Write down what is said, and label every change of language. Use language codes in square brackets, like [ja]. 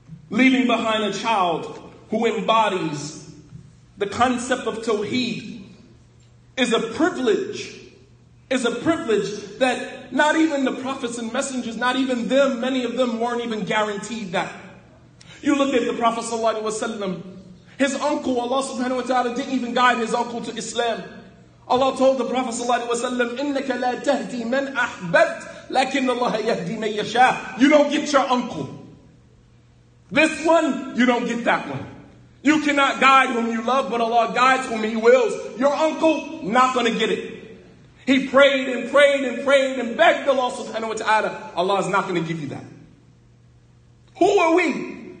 [en] Leaving behind a child who embodies the concept of Taweed is a privilege. Is a privilege that not even the prophets and messengers, not even them, many of them weren't even guaranteed that. You look at the Prophet sallallahu alaihi wasallam, his uncle, Allah subhanahu wa ta'ala didn't even guide his uncle to Islam. Allah told the Prophet sallallahu alaihi wasallam, [ar] إِنَّكَ لَا تَهْدِي مَنْ أَحْبَبْتَ لَكِنَّ اللَّهَ يَهْدِي مَنْ يَشَاءُ. [en] You don't get your uncle. This one, you don't get that one. You cannot guide whom you love, but Allah guides whom He wills. Your uncle, not going to get it. He prayed and prayed and prayed and begged Allah subhanahu wa ta'ala. Allah is not going to give you that. Who are we?